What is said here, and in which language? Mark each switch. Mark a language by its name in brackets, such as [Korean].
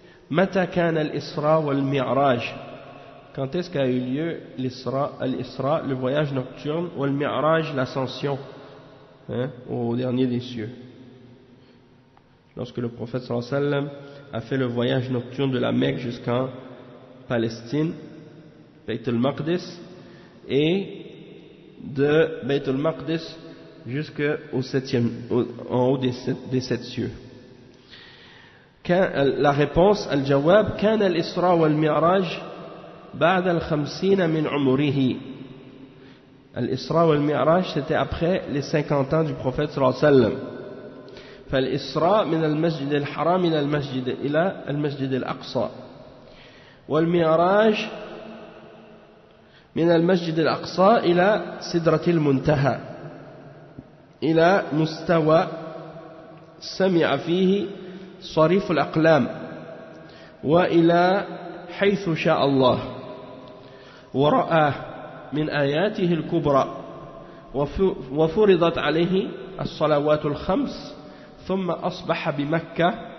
[Arabic] متى كان الإسراء والمعراج? [French] Quand est-ce qu'a eu lieu l'Isra, le voyage nocturne, ou le Mi'raj, l'ascension, au dernier des cieux? Lorsque le prophète sallallahu alayhi wa sallam a fait le voyage nocturne de la Mecque jusqu'en Palestine, Bayt al-Maqdis, et de Bayt al-Maqdis jusqu'au en haut des sept cieux. La réponse, [Arabic] al-Jawab, كان الإسراء والمعراج بعد الخمسين من عمره. [French] Al-Isra wal-Mi'raj, c'était après les 50 ans du prophète sallallahu alayhi wa sallam. [Arabic] فالإسراء من المسجد الحرام إلى المسجد الأقصى، والمعراج من المسجد الأقصى إلى سدرة المنتهى، إلى مستوى سمع فيه صريف الأقلام، وإلى حيث شاء الله ورآه من آياته الكبرى، وفرضت عليه الصلوات الخمس، ثم أصبح بمكة.